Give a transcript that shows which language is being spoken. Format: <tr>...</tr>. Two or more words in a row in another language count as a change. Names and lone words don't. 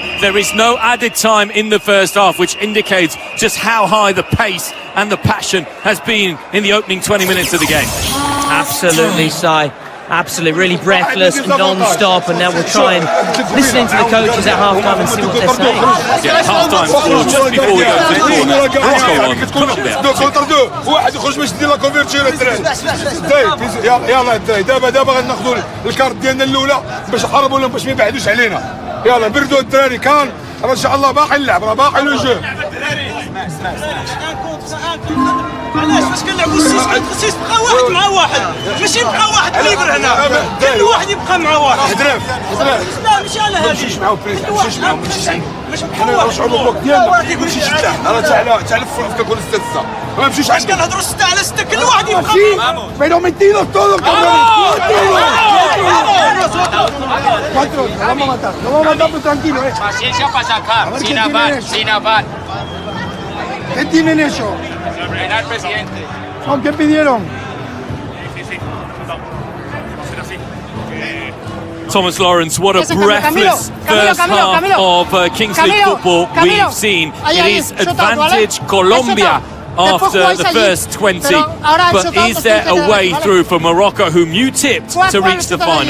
<en>There is no added time in the first half, which indicates just how high the pace and the passion has been in the opening 20 minutes of the game. Absolutely, Si. Absolutely, really breathless, non-stop, and now we'll try and listen to the coaches at half-time and see what they're saying. Yeah, half-time score just before we go to the corner. Morocco on Colombia.</en> <ar>واحد يخرج باش يدير لا كونفيرتير الدراري. يلا دابا غناخذوا الكارت ديالنا الاولى باش نحاربوا لهم باش ما يبعدوش علينا. يلا بردوا الدراري كان ان شاء الله باقي اللعب راه باقي</ar> <fr>le jeu.</fr> <ar>علاش باش كنلعبوا السيس بقى واحد مع واحد ماشي بقى واحد ليبر هنا كل واحد يبقى مع واحد حضرف لا ماشي على هذا ماشيش معاه بريز ماشيش معاه ماشيش عنده ماشي حنا نرجعوا للبلوك ديالنا ماشيش حتى راه تاع الفرق كنكون 6 ما نمشيوش باش كنهضروا 6 على 6 كل واحد يبقى معاه</ar> <es>pero metidos todos lo vamos a matar pero tranquilo Paciencia para sacar, sin afán. ¿Qué tienen ellos? Frenar, presidente. ¿Qué pidieron?</es> <en>Thomas Lawrence, what a breathless first half of Kingsleague football we've seen. It is advantage Colombia after the first 20, but is there a way through for Morocco, whom you tipped to reach the final?</en>